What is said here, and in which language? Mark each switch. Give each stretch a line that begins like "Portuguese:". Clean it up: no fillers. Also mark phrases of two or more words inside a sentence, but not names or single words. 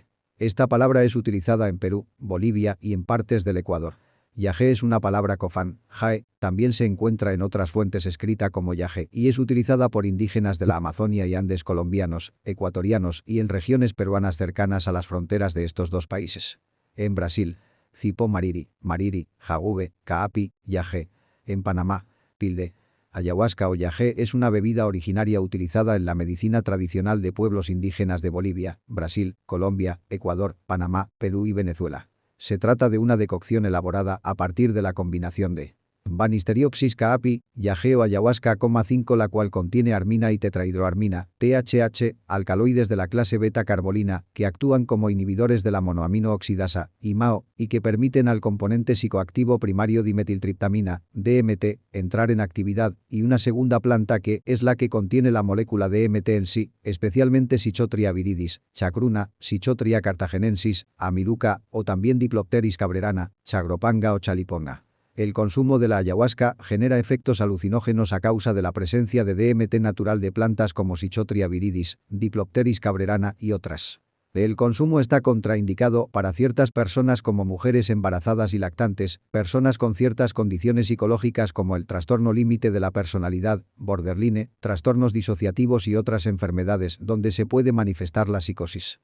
Spanish: Esta palabra es utilizada en Perú, Bolivia y en partes del Ecuador. Yagé es una palabra cofán, jae, también se encuentra en otras fuentes escrita como yagé y es utilizada por indígenas de la Amazonia y Andes colombianos, ecuatorianos y en regiones peruanas cercanas a las fronteras de estos dos países. En Brasil, cipo mariri, jagube, caapi, yagé. En Panamá, pilde. Ayahuasca o yagé es una bebida originaria utilizada en la medicina tradicional de pueblos indígenas de Bolivia, Brasil, Colombia, Ecuador, Panamá, Perú y Venezuela. Se trata de una decocción elaborada a partir de la combinación de Banisteriopsis caapi, yagé o ayahuasca, 5, la cual contiene armina y tetrahidroarmina, THC, alcaloides de la clase beta-carbolina, que actúan como inhibidores de la monoamino oxidasa, IMAO, y que permiten al componente psicoactivo primario dimetiltriptamina, DMT, entrar en actividad, y una segunda planta que es la que contiene la molécula DMT en sí, especialmente Psychotria viridis, chacruna, Psychotria cartagenensis, amiruca, o también Diplopteris cabrerana, chagropanga o chaliponga. El consumo de la ayahuasca genera efectos alucinógenos a causa de la presencia de DMT natural de plantas como Psychotria viridis, Diplopteris cabrerana y otras. El consumo está contraindicado para ciertas personas como mujeres embarazadas y lactantes, personas con ciertas condiciones psicológicas como el trastorno límite de la personalidad, borderline, trastornos disociativos y otras enfermedades donde se puede manifestar la psicosis.